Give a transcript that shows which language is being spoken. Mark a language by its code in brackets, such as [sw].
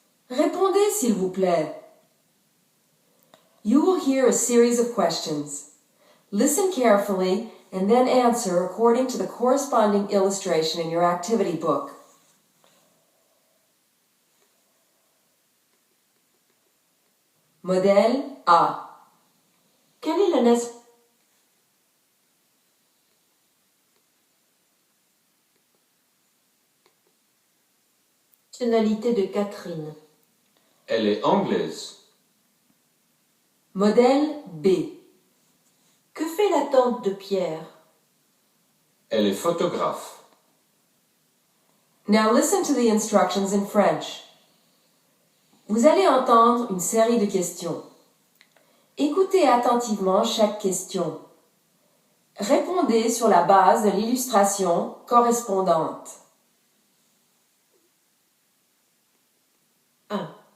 [fr] Répondez s'il vous plaît. [en] You will hear a series of questions. Listen carefully and then answer according to the corresponding illustration in your activity book. [fr] Modèle A. Quelle est la nationalité de Catherine? Elle est anglaise. Modèle B. Que fait la tante de Pierre? Elle est photographe. [en] Now listen to the instructions in French. [fr] Vous allez entendre une série de questions. Écoutez attentivement chaque question. Répondez sur la base de l'illustration correspondante. 1.